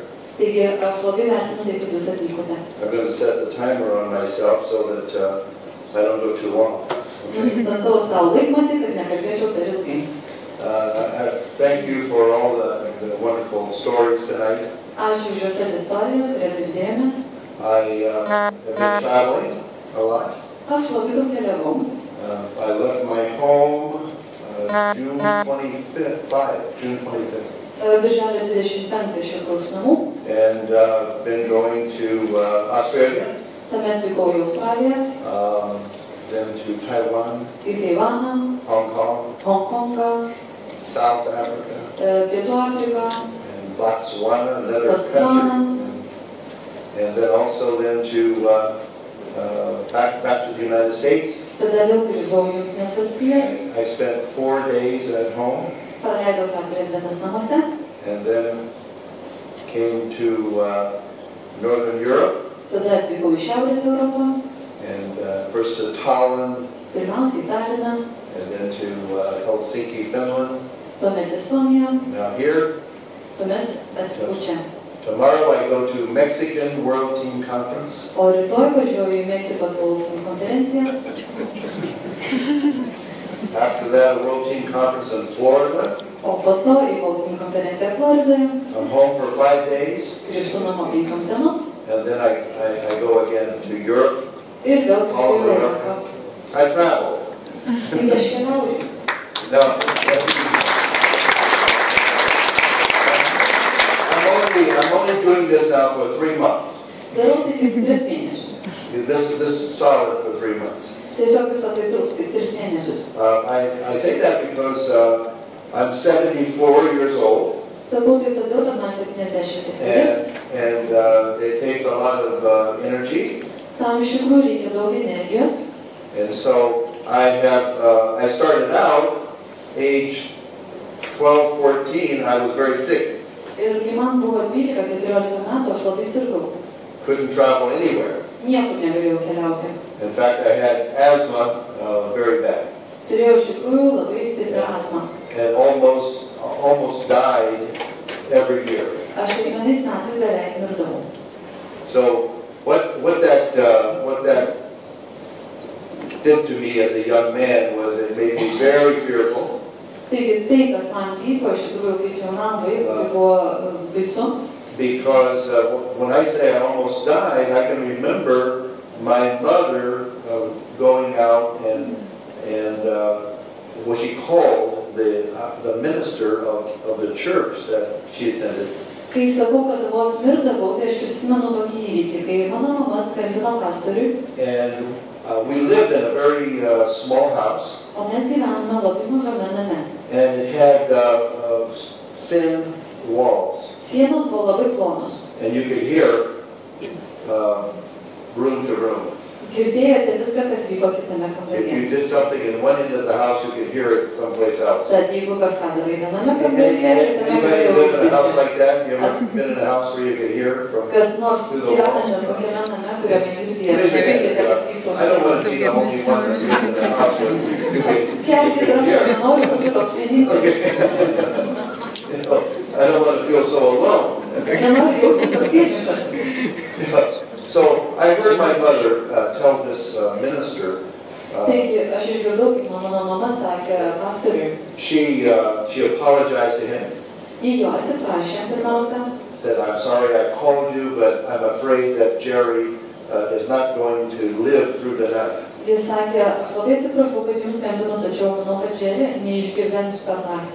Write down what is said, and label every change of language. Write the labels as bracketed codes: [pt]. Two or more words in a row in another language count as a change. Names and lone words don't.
[en] I'm going to set the timer on myself so that I don't go too long. Thank you for all the wonderful stories tonight. I have been traveling a lot. [lt] Aš labai daug keliavau. [en] I left my home June 25th. [lt] Birželio 25 išvykau iš namų. [en] And been going to Australia. [lt] Tuomet vykau į Australiją. [en] Then to Taiwan. [lt] Į Taivaną. [en] Hong Kong. [lt] Hongkongą. [en] South Africa. [lt] Pietų Afriką. [en] And Botswana, another country. And then also then to back to the United States. [lt] Tada vėl grįžau į Jungtines Valstijas. [en] I spent 4 days at home. [lt] Praleidau 4 dienas namuose. [en] And then came to Northern Europe. [lt] Tada atvykau į Šiaurės Europą. [en] And first to Tallinn. [lt] Pirmiausia į Talliną. [en] And then to Helsinki, Finland. [lt] Tuomet į Suomiją. [en] Now here. [lt] Tuomet atvykau čia. [en] Tomorrow I go to Mexican World Team Conference. [lt] O rytoj važiuoju į Meksikos World Team konferenciją. [en] After that, a World Team Conference in Florida. [lt] O po to į World Team konferenciją Floridoje. [en] I'm home for 5 days. [lt] Grįžtu namo 5 dienoms. [en] And then I go again to Europe. [lt] Ir vėl grįžtu į Europą. [en] I travel. [lt] Ir aš keliauju. [en] No. I'm only doing this now for 3 months. [lt] Darau tai tik 3 mėnesius. [en] This is solid for 3 months. [lt] Tiesiog visą tai truks tik 3 mėnesius. [en] I say that because I'm 74 years old. [lt] Sakau tai todėl, kad man 74. [en] And it takes a lot of energy. [lt] Tam iš tikrųjų reikia daug energijos. [en] And so I started out age 12, 14, I was very sick. [lt] Ir kai man buvo 12-14 metų, aš labai sirgau. [en] Couldn't travel anywhere. [lt] Niekur negalėjau keliauti. [en] In fact, I had asthma very bad. [lt] Turėjau iš tikrųjų labai stiprią astmą. [en] And almost died every year. [lt] Aš kiekvienais metais beveik mirdavau. [en] So what that did to me as a young man was it made me very fearful. [lt] Taigi tai, kas man vyko, iš tikrųjų kaip jaunam vaikui, tai buvo baisu. [en] Because when I say I almost died, I can remember my mother going out and what she called the minister of the church that she attended. [lt] Kai sakau, kad vos mirdavau, tai aš prisimenu tokį įvykį, kai mano mama skambino pastoriui. [en] And we lived in a very small house. [lt] O mes gyvenome labai mažame name. [en] And it had thin walls. [lt] Sienos buvo labai plonos. [en] And you could hear room to room. [lt] Girdėjote viską, kas vyko kitame [en] If [lt] kambaryje. [en] you did something in one end of the house, you could hear it someplace else. [lt] Tad jeigu kažką darai viename kambaryje, kitame [en] Anybody live in a house [lt] kambaryje. [en] like that? You ever been in a house where you could hear from [lt] Kas nors [en] through the walls? [lt] gyvename tokiame name, kuriame girdėjo. [en] Raise your hand. I don't want to be the only one that lives in the house where you could [lt] Kelkite ranką, nenoriu būti toks vienintelis. [en] I don't want to feel so alone. [lt] Nenoriu jaustis toks vienišas. [en] So I heard my mother tell this minister. [lt] Taigi, aš išgirdau, kaip mano mama sakė pastoriui. [en] She apologized to him. [lt] Ji jo atsiprašė pirmiausia. [en] Said, I'm sorry I called you, but I'm afraid that Jerry is not going to live through the night. [lt] Jis sakė, aš labai atsiprašau, kad jums skambinu, tačiau manau, kad Jerry neišgyvens per naktį.